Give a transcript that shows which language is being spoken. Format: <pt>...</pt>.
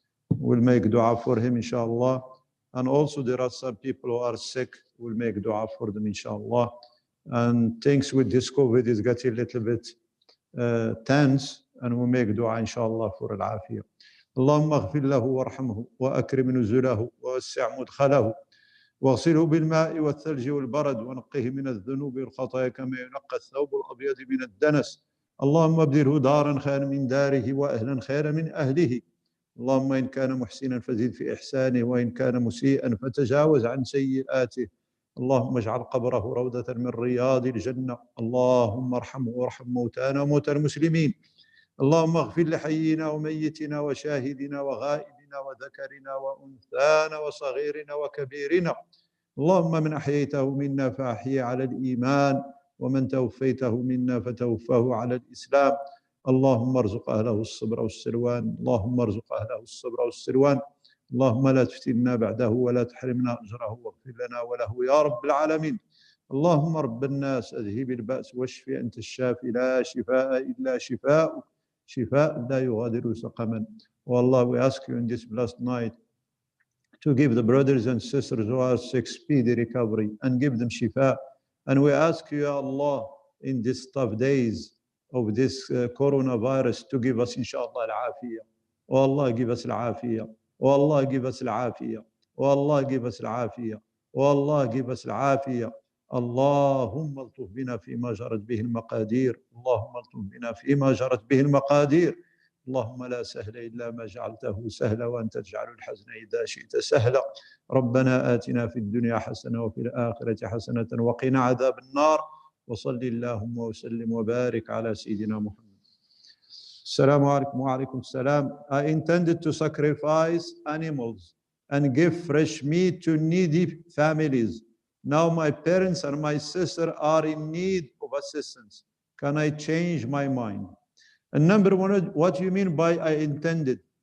<en>We'll make dua for him, inshallah. And also there are some people who are sick. We'll make dua for them, inshallah. And things with this COVID is getting a little bit tense, and we'll make dua, inshallah, for al-afiyah.</en> <ar>اللهم اغفر له وارحمه وأكرم نزله ووسع مدخله واغسله بالماء والثلج والبرد ونقه من الذنوب والخطايا كما ينقى الثوب الأبيض من الدنس. اللهم ابدله دارا خيرا من داره وأهلا خيرا من أهله. اللهم إن كان محسنا فزد في إحسانه، وإن كان مسيئا فتجاوز عن سيئاته. اللهم اجعل قبره روضة من رياض الجنة. اللهم ارحمه وارحم موتانا وموتى المسلمين. اللهم اغفر لحينا وميتنا وشاهدنا وغائبنا وذكرنا وأنثانا وصغيرنا وكبيرنا. اللهم من أحييته منا فأحيي على الإيمان، ومن توفيته منا فتوفاه على الإسلام. اللهم ارزق أهله الصبر والسلوان. اللهم ارزق أهله الصبر والسلوان. اللهم لا تفتنا بعده ولا تحرمنا أجره، واغفر لنا وله يا رب العالمين. اللهم رب الناس أذهب البأس واشف، أنت الشافي لا شفاء إلا شفاء، شفاء لا يغادر سقما.</ar> <en>Oh Allah, we ask you in this blessed night to give the brothers and sisters who are sick speedy recovery and give them shifa. And we ask you, Ya Allah, in these tough days of this coronavirus, to give us, inshallah, al-afiyah. Oh Allah, give us al-afiyah. Oh Allah, give us al-afiyah. Oh Allah, give us al-afiyah. Oh Allah, give us al-afiyah.</en> <ar>اللهم الطف بنا فيما جرت به المقادير. اللهم الطف بنا فيما جرت به المقادير. اللهم لا سهل إلا ما جعلته سهلا، وأنت تجعل الحزن إذا شئت سهلا. ربنا آتنا في الدنيا حسنة وفي الآخرة حسنة وقنا عذاب النار. وصل اللهم وسلم وبارك على سيدنا محمد. السلام عليكم. وعليكم السلام.</ar> <en>I intended to sacrifice animals and give fresh meat to needy families. Now my parents and my sister are in need of assistance. Can I change my mind? And number one, what do you mean by I intended?</en>